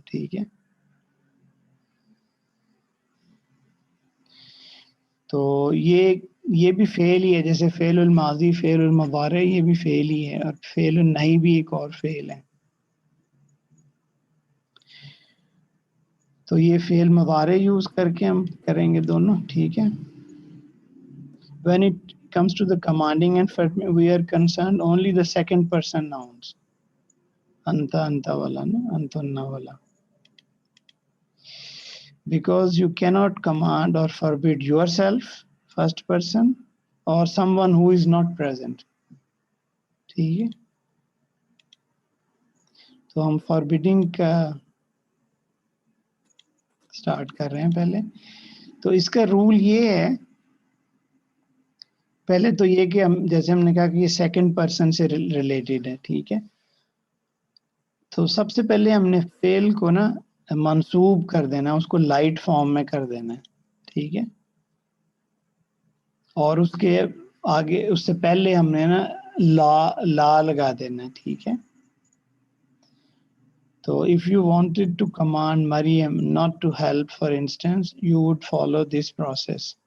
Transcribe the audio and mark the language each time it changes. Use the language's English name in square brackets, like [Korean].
[Urdu] ٹھیک ہے, تو یہ بھی فعل ہی ہے, جیسے فعل الماضی, فعل المضارع, یہ بھی فعل ہی ہے, اور فعل النہی بھی ایک اور فعل ہے. تو یہ فعل مضارع یوز کر کے ہم کریں گے دونوں, ٹھیک ہے. [English] When it comes to the commanding and affirmative, we are concerned only the second person nouns. [Arabic] Anta, anta wala, no? Antunna wala. [English] Because you cannot command or forbid yourself, first person, or someone who is not present. [Urdu] ٹھیک ہے. تو ہم فاربیڈنگ کا start کر رہے ہیں پہلے. تو اس کا رول یہ ہے, پہلے تو یہ کہ ہم جیسے ہم نے کہا کہ یہ سیکنڈ پرسن سے ریلیٹڈ ہے, ٹھیک ہے. تو سب سے پہلے ہم نے فعل کو نا منصوب کر دینا, اس کو لائٹ فارم میں کر دینا ہے, ٹھیک ہے. اور اس کے آگے اس سے پہلے ہم نے نا لا لگا دینا ہے, ٹھیک ہے. [English] تو if you wanted to command Maryam not to help, for instance, you would follow this process.